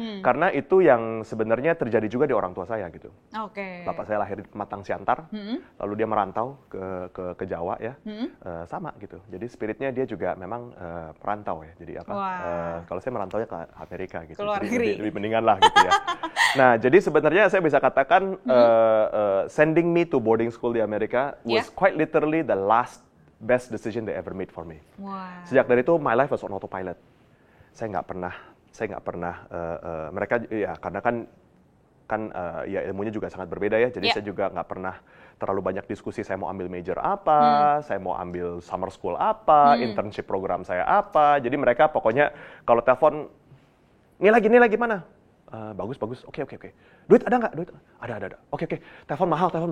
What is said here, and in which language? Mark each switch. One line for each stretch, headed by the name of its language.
Indonesian: Karena itu yang sebenarnya terjadi juga di orang tua saya gitu. Bapak saya lahir di Pematang Siantar, lalu dia merantau ke Jawa ya, sama gitu. Jadi spiritnya dia juga memang perantau ya. Jadi kalau saya merantaunya ke Amerika gitu. Jadi lebih mendingan lah gitu ya. Nah, jadi sebenarnya saya bisa katakan
English: sending me to boarding school di Amerika was quite literally the last best decision they ever made for me.
Indonesian: Sejak dari itu
English: my life was on autopilot.
Indonesian: Saya nggak pernah mereka ya karena kan ya ilmunya juga sangat berbeda ya. Jadi saya juga nggak pernah terlalu banyak diskusi saya mau ambil major apa, saya mau ambil summer school apa, internship program saya apa. Jadi mereka pokoknya kalau telepon Ini lagi mana? Bagus. Oke. Duit ada nggak? Duit ada. Oke. Telepon mahal.